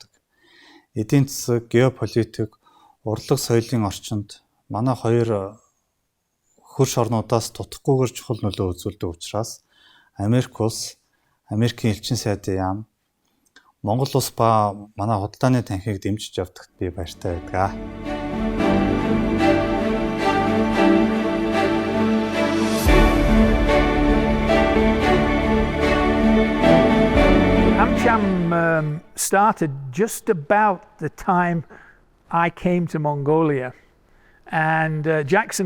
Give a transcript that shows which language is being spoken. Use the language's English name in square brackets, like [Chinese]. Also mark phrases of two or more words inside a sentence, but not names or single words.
[Mongolian] Эдийн засаг, геополитик, урлаг соёлын орчинд манай хоёр хөрш орнуудаас тутахгүйгээр чухал нөлөө үзүүлдэг учраас Америк улс, Америкийн элчин сайдын яам, Монгол улс ба манай худалдааны танхимыг дэмжиж явдагт би баяртай байдаг. [English] AmCham started just about the time I came to Mongolia, and Jackson